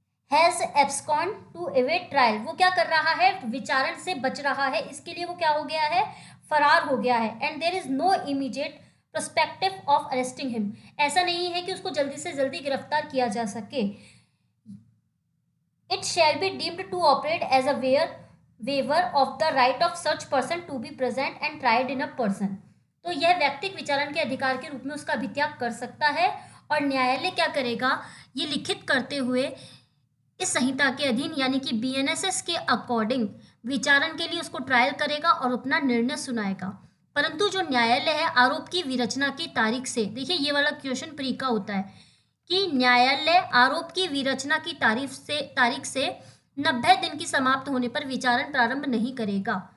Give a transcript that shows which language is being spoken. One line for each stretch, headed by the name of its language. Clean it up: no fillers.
English: has abscond to evade trial,
Hindi: वो क्या कर रहा है, विचारण से बच रहा है, इसके लिए वो क्या हो गया है, फरार हो गया है,
English: and there is no immediate prospective of arresting him,
Hindi: ऐसा नहीं है कि उसको जल्दी से जल्दी गिरफ्तार किया जा सके.
English: It shall be deemed to operate as a waiver of the right of such person to be present and tried in a person.
Hindi: तो यह व्यक्तिक विचारण के अधिकार के रूप में उसका अभित्याग कर सकता है और न्यायालय क्या करेगा, ये लिखित करते हुए इस संहिता के अधीन यानी कि बीएनएसएस के अकॉर्डिंग विचारण के लिए उसको ट्रायल करेगा और अपना निर्णय सुनाएगा. परंतु जो न्यायालय है आरोप की विरचना की तारीख से, देखिए ये वाला क्वेश्चन प्री का होता है कि न्यायालय आरोप की विरचना की तारीख से 90 दिन की समाप्त होने पर विचारण प्रारंभ नहीं करेगा.